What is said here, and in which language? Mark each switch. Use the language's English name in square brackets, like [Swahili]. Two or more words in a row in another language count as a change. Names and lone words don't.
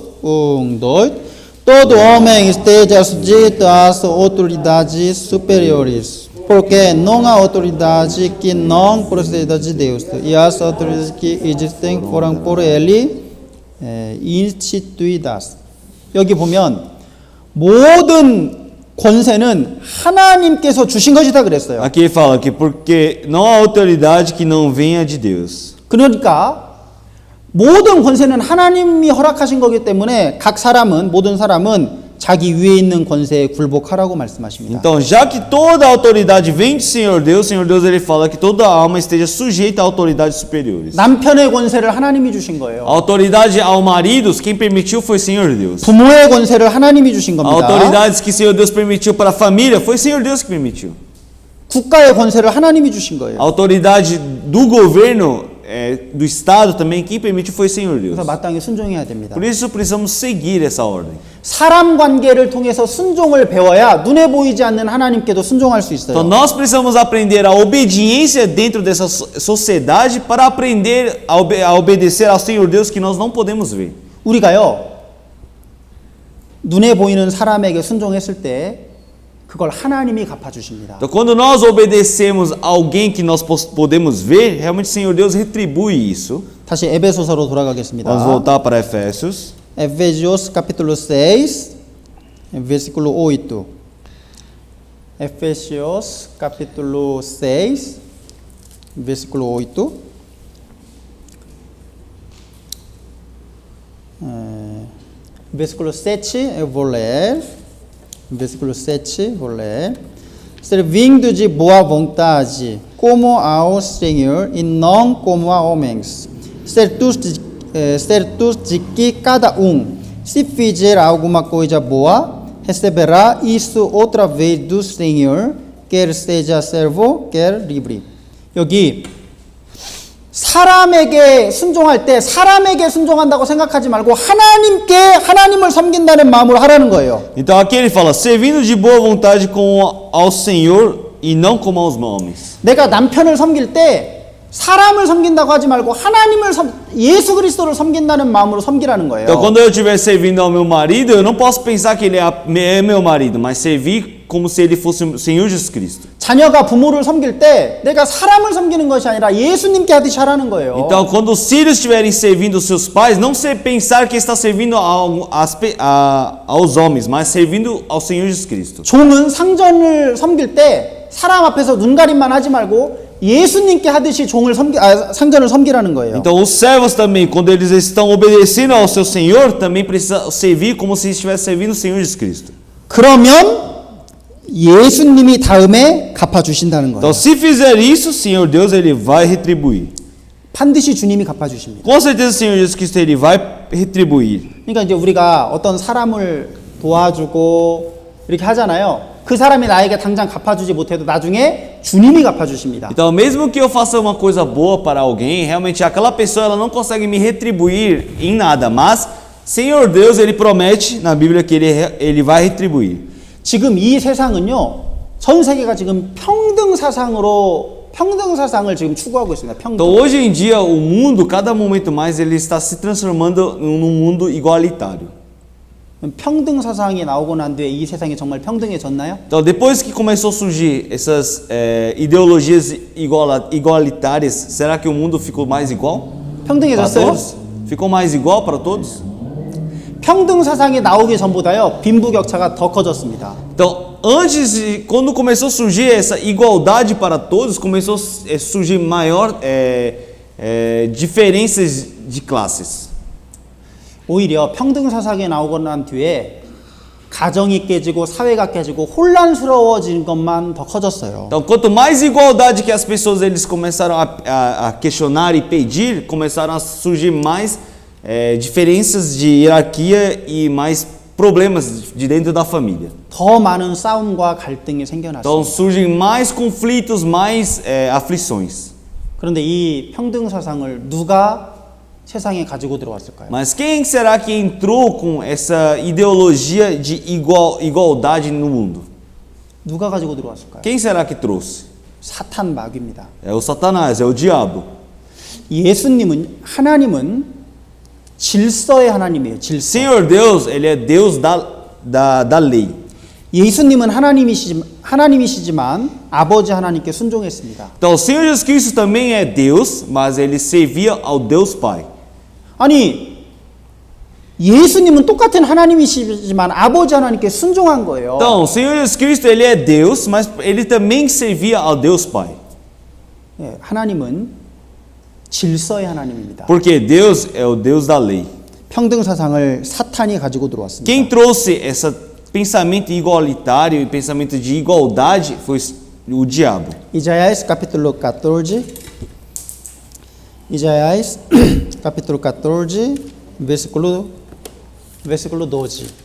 [Portuguese] 1, 2. Todo homem esteja sujeito às autoridades superiores, porque não há autoridade que não proceda de Deus, e as autoridades que existem foram por ele instituídas. [Korean] 여기 보면 모든 권세는 하나님께서 주신 것이다 그랬어요. [Portuguese] Aqui ele fala que porque não há autoridade que não venha de Deus. [Korean] 그러니까 모든 권세는 하나님이 허락하신 거기 때문에 모든 사람은 자기 위에 있는 권세에 굴복하라고 말씀하십니다. [Portuguese] Então, já que toda a autoridade vem de Senhor Deus ele fala que toda alma esteja sujeita a autoridades superiores. [Korean] 남편의 권세를 하나님이 주신 거예요. [Portuguese] A autoridade ao marido, quem permitiu foi Senhor Deus. [Korean] 부모의 권세를 하나님이 주신 [Portuguese] A [Korean] 겁니다. [Portuguese] autoridades que Senhor Deus permitiu para a família foi Senhor Deus que permitiu. [Korean] 국가의 권세를 하나님이 주신 [Portuguese] A [Korean] 거예요. [Portuguese] autoridade do governo, do Estado também, quem permitiu foi Senhor Deus. [Korean] 그래서 마땅히 순종해야 됩니다. [Portuguese] Por isso precisamos seguir essa ordem. [Korean] 사람 관계를 통해서 순종을 배워야 눈에 보이지 않는 하나님께도 순종할 수 [Portuguese] Então [Korean] 있어요. [Portuguese] nós precisamos aprender a obediência dentro dessa sociedade para aprender a obedecer ao Senhor Deus que nós não podemos ver. [Korean] 우리가요, 눈에 보이는 사람에게 순종했을 때 그걸 하나님이 갚아주십니다. [Portuguese] Então quando nós obedecemos a alguém que nós podemos ver, realmente o Senhor Deus retribui isso. [Korean] 다시 에베소서로 돌아가겠습니다. [Portuguese] Vamos voltar para Efésios. Efésios capítulo 6, versículo 8. Efésios capítulo 6, versículo 8. Versículo 7, eu vou ler. Versículo 7, vou ler. Servindo de boa vontade, como ao Senhor e não como a homens. Certos de que cada se fizer alguma coisa boa, receberá isso outra vez do Senhor, quer seja servo, quer livre. [Korean] 여기 사람에게 순종할 때 사람에게 순종한다고 생각하지 말고 하나님을 섬긴다는 마음으로 하라는 거예요. [Portuguese] Então aqui ele fala, servindo de boa vontade como ao Senhor e não como aos homens. [Korean] 내가 남편을 섬길 때 사람을 섬긴다고 하지 말고 예수 그리스도를 섬긴다는 마음으로 섬기라는 거예요. [Portuguese] Então quando eu estiver servindo ao meu marido, eu não posso pensar que ele é meu marido, mas servir como se ele fosse o Senhor Jesus Cristo. [Korean] 자녀가 부모를 섬길 때 내가 사람을 섬기는 것이 아니라 예수님께 하듯이 하라는 거예요. [Portuguese] Então quando os filhos estiverem servindo os seus pais, não se pensar que está servindo aos homens, mas servindo ao Senhor Jesus Cristo. [Korean] 종은 상전을 섬길 때 사람 앞에서 눈가림만 하지 말고 예수님께 하듯이 상전을 섬기라는 거예요. [Portuguese] Então os servos também, quando eles estão obedecendo ao seu Senhor, também precisam servir como se estivesse servindo o Senhor Jesus Cristo. [Korean] 그러면 예수님이 다음에 갚아주신다는 거예요. [Portuguese] Então se fizer isso, o Senhor Deus ele vai retribuir. [Korean] 반드시 주님이 갚아주십니다. [Portuguese] Com certeza o Senhor Jesus Cristo ele vai retribuir. [Korean] 그러니까 이제 우리가 어떤 사람을 도와주고 이렇게 하잖아요. 그 사람이 나에게 당장 갚아주지 못해도 나중에 주님이 갚아주십니다. [Portuguese] Então, mesmo que eu faça uma coisa boa para alguém, realmente aquela pessoa ela não consegue me retribuir em nada, mas Senhor Deus, ele promete na Bíblia que ele vai retribuir. [Korean] 지금 이 세상은요, 전 세계가 지금 평등 사상을 지금 추구하고 있습니다. 평등. [Portuguese] Então, hoje em dia, o mundo, cada momento mais, ele está se transformando num mundo igualitário. [Korean] 평등 사상이 나오고 난 뒤에 이 세상이 정말 평등해졌나요? [Portuguese] Então, depois que começou a surgir essas ideologias igualitárias, será que o mundo ficou mais igual? Para [Korean] 평등해졌어요? [Portuguese] todos? Ficou mais igual para todos? [Korean] 평등 사상이 나오기 전보다요, 빈부격차가 더 커졌습니다. [Portuguese] Então, quando começou a surgir essa igualdade para todos, começou a surgir maior diferenças de classes. [Korean] 오히려 평등 사상이 나오고 난 뒤에 가정이 깨지고 사회가 깨지고 혼란스러워진 것만 더 커졌어요. [Portuguese] Então, quanto mais igualdade que as pessoas eles começaram a questionar e pedir, começaram a surgir mais diferenças de hierarquia e mais problemas de dentro da família. [Korean] 더 많은 싸움과 갈등이 [Portuguese] Então [Korean] 생겨났습니다. [Portuguese] surgem mais conflitos, mais aflições. [Korean] 그런데 이 평등 사상을 누가 세상에 가지고 들어왔을까요? [Portuguese] Mas quem será que entrou com essa ideologia de igualdade no mundo? [Korean] 누가 가지고 들어왔을까요? [Portuguese] Quem será que trouxe? [Korean] 사탄 마귀입니다. [Portuguese] É o Satanás, é o diabo. [Korean] 하나님은 질서의 하나님이에요. 질서. [Portuguese] Senhor Deus, ele é Deus da lei. [Korean] 예수님은 하나님이시지만 아버지 하나님께 순종했습니다. [Portuguese] Então, o Senhor Jesus Cristo também é Deus, mas ele servia ao Deus Pai. [Korean] 아니, 예수님은 똑같은 하나님이시지만 아버지 하나님께 순종한 거예요. [Portuguese] Então, o Senhor Jesus Cristo, ele é Deus, mas ele também servia ao Deus Pai. [Korean] 예, 하나님은 질서의 하나님입니다. [Portuguese] Porque Deus é o Deus da lei. [Korean] 평등 사상을 사탄이 가지고 들어왔습니다. [Portuguese] Quem trouxe esse pensamento igualitário e pensamento de igualdade foi o diabo. Isaías capítulo 14. Isaías capítulo 14, versículo 12.